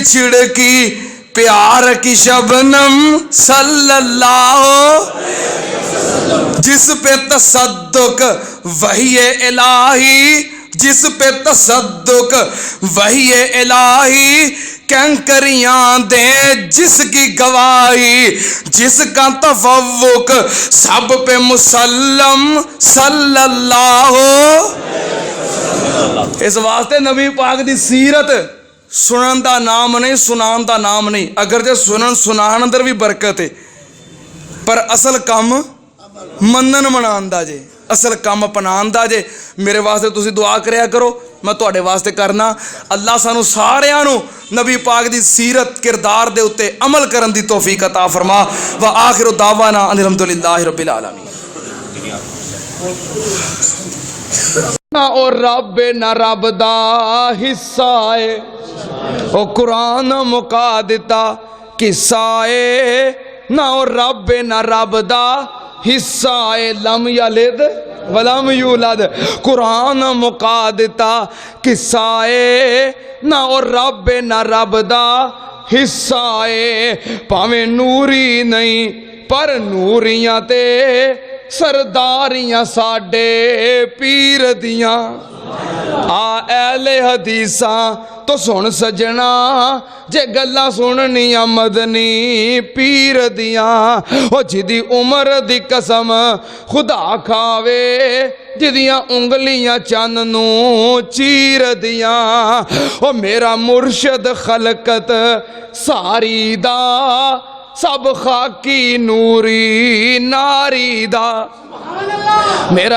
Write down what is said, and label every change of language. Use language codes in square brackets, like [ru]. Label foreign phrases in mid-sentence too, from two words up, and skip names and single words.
[ur] چھڑکی پیار کی شبنم [ar] صلی اللہ، [ur] جس پہ تصدق وحی الہی، جس پہ تصدق وحی الہی، کینکریاں دے جس کی گواہی، جس کا تفوق سب پہ مسلم [ar] صلی اللہ۔ [pa] اس واسطے نبی پاک دی سیرت سنن دا نام نہیں، سنان دا نام نہیں، اگرچہ سنن سنان اندر بھی برکت ہے، پر اصل کام منن منان دا جے، اصل کام اپنان دا جے۔ میرے واسطے تسی دعا کریا کرو، میں تواڈے واسطے کرنا۔ اللہ سانو ساریاں نو نبی پاک دی سیرت کردار دے اتے عمل کرن دی توفیق عطا فرما۔ [ar] وآخر دعوانا ان الحمدللہ رب العالمین۔ [pa] نہ او رب نہ رب دا حصہ ہے، او قرآن مکا دتا قصہ ہے، نہ او رب نہ رب دا حصہ ہے، [ar] لم یلد ولم یولد، [pa] قرآن مکا دتا قصہ ہے، نہ او رب نہ رب دا حصہ ہے، پاویں نوری نہیں پر نوریاں تے سرداریاں ساڈے پیر دیاں۔ آ اہل حدیثاں تو سن سجنا، جے گلاں سننیاں مدنی پیر دیاں، او جدی عمر دی قسم خدا کھاوے، جدیاں انگلیاں چن نو چیر دیاں، او میرا مرشد خلقت ساری دا، سب خاکی نوری ناری دا، میرا